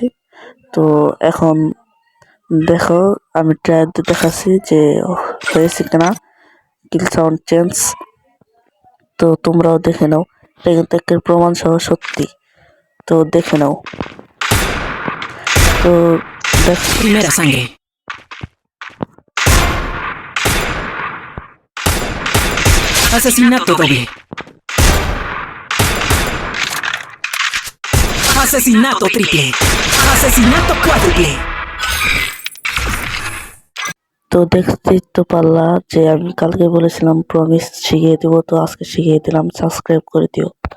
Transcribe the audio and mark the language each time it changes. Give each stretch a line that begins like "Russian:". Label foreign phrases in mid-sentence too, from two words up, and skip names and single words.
Bangla: তো এখন দেখো আমি ট্রাই দিয়ে দেখাচ্ছি যে হয়েছে কিনা
English: kill sound change.
Bangla: তো তোমরাও দেখে নাও, এটা কিন্তু একটা প্রমাণ সহ সত্যি। তো দেখে নাও। তো
Spanish: Primera sangre. Asesinato doble. Asesinato triple. Asesinato cuádruple.
Bangla: তো দেখতেই তো পারলা যে আমি কালকে বলেছিলাম প্রমিস শিখিয়ে দেবো, তো আজকে শিখিয়ে দিলাম। সাবস্ক্রাইব করে দিও।